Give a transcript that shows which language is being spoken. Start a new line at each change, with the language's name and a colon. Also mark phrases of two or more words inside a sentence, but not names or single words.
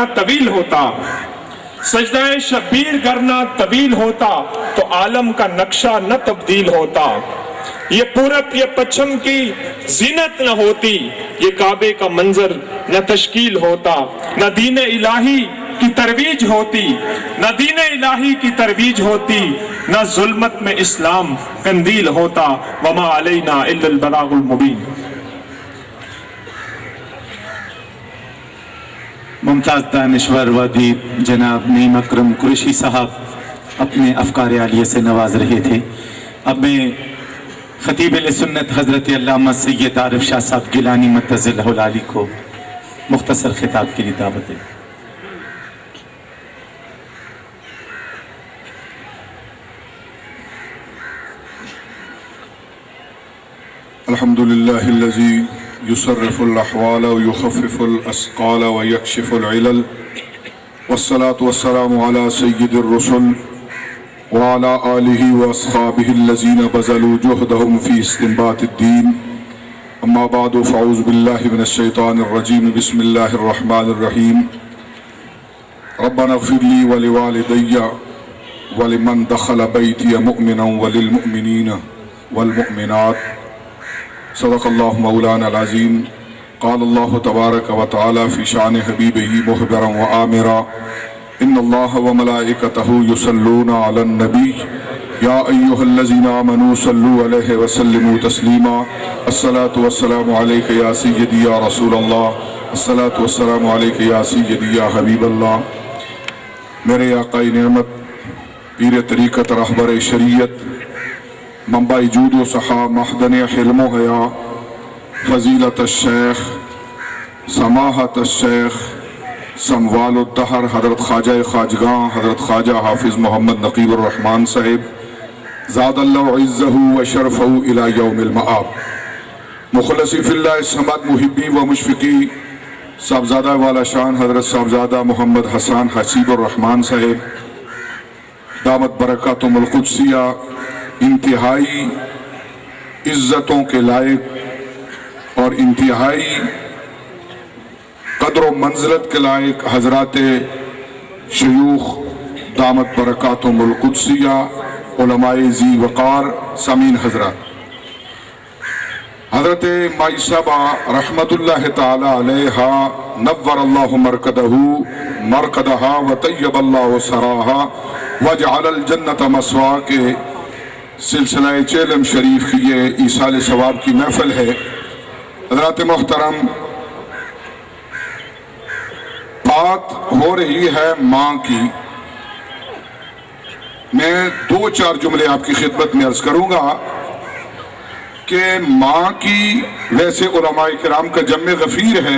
Urdu: طویل ہوتا، سجدۂ شبیر گرنہ طویل ہوتا تو عالم کا نقشہ نہ تبدیل ہوتا، یہ پورب یہ پچھم کی زینت نہ ہوتی، یہ کعبے کا منظر نہ تشکیل ہوتا، نہ دین الٰہی کی ترویج ہوتی، نہ دین الٰہی کی ترویج ہوتی، نہ ظلمت میں اسلام قندیل ہوتا,
Arabic: وما علينا إلا البلاغ المبين.
Urdu: ممتاز دانشور وادی جناب نعیم اکرم قریشی صاحب اپنے افکار عالیہ سے نواز رہے تھے. اب میں خطیب سنت حضرت علامہ سید عارف شاہ صاحب گیلانی
Arabic: مدظله العالي
Urdu: کو مختصر خطاب کے لیے دعوت ہے.
Arabic: الحمد لله الذي يصرف الأحوال ويخفف الأثقال ويكشف العلل والصلاة والسلام على سيد الرسل وعلى آله وأصحابه الذين بذلوا جهدهم في استنباط الدين. أما بعد فأعوذ بالله من الشيطان الرجيم. بسم الله الرحمن الرحيم. ربنا اغفر لي ولوالدي ولمن دخل بيتي مؤمنا وللمؤمنين والمؤمنات. صدق الله مولانا العظيم. قال الله تبارك وتعالى في شأن حبيبه مخبرا وآمرا إن الله وملائكته يصلون على النبي يا أيها الذين آمنوا صلوا عليه وسلموا تسليما. الصلاة والسلام عليك يا سيدي يا رسول الله، الصلاة والسلام عليك يا سيدي يا حبيب الله.
Urdu: میرے آقائے نعمت، پیر طریقت، رہبر شریعت, منبع جود و سخا، معدن حلم و حیا، فضیلت شیخ، سماحت شیخ، سموال الدہر حضرت خواجہ خواجگان حضرت خواجہ حافظ محمد نقیب الرحمان صاحب
Arabic: زاده الله عزه وشرفه إلى يوم المآب.
Urdu: مخلصی فی اللہ صمد محبی و مشفقی صاحبزادہ والا شان حضرت صاحبزادہ محمد حسن حسیب الرحمان صاحب
Arabic: دامت بركاتهم القدسية
Urdu: انتہائی عزتوں کے لائق اور انتہائی قدر و منزلت کے لائق حضرات شیوخ
Arabic: دامت بركاتهم القدسية,
Urdu: علمائے ذی وقار، سامعین حضرات, حضرت مائی صاحبہ
Arabic: رحمة الله تعالى عليها نور الله مرقدها وطيب الله ثراها وجعل الجنة مثواها
Urdu: کے سلسلہ چہلم شریف کی یہ ایصال ثواب کی محفل ہے. حضرات محترم، بات ہو رہی ہے ماں کی. میں 2-4 جملے آپ کی خدمت میں عرض کروں گا کہ ماں کی ویسے علمائے کرام کا جم غفیر ہے.